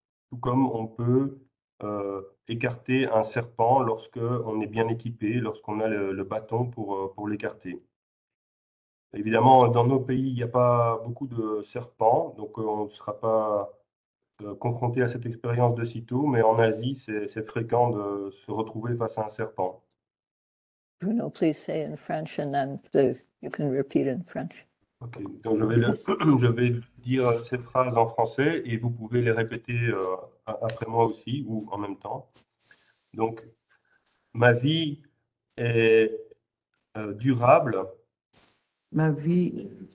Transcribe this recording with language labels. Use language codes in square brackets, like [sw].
[fr] Tout comme on peut écarter un serpent lorsqu'on est bien équipé, lorsqu'on a le bâton pour l'écarter. Évidemment, dans nos pays, il n'y a pas beaucoup de serpents, donc on ne sera pas confronté à cette expérience de sitôt, mais en Asie, c'est fréquent de se retrouver face à un serpent. [en] Bruno, please say in French and then you can repeat in French. Okay. [fr] Donc je vais dire ces phrases en français et vous pouvez les répéter après moi aussi ou en même temps. Donc, ma vie est durable. Ma vie